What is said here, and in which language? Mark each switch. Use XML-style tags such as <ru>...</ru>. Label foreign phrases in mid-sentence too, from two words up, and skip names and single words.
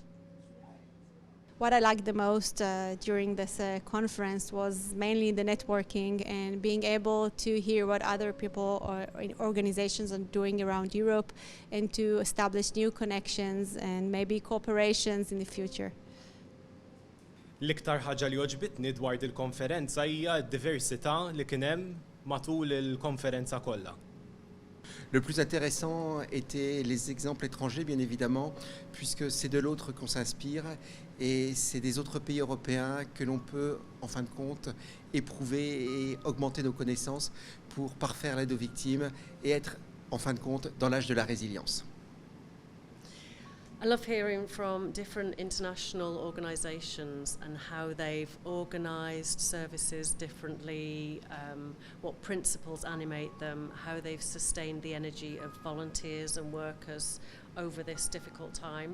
<en>What I liked the most during this conference was mainly the networking and being able to hear what other people or organizations are doing around Europe, and to establish new connections and maybe cooperations in the future.</en> <mt>L-iktar ħaġa li oġbitni dwar il-konferenza hija d-diversità li kien hemm matul il-konferenza kollha.</mt> <fr>Le plus intéressant était les exemples étrangers, bien évidemment, puisque c'est de l'autre qu'on s'inspire, et c'est des autres pays européens que l'on peut, en fin de compte, éprouver et augmenter nos connaissances pour parfaire l'aide aux victimes et être, en fin de compte, dans l'âge de la résilience.</fr> <en>I love hearing from different international organisations and how they've organised services differently, what principles animate them, how they've sustained the energy of volunteers and workers over this difficult time.</en>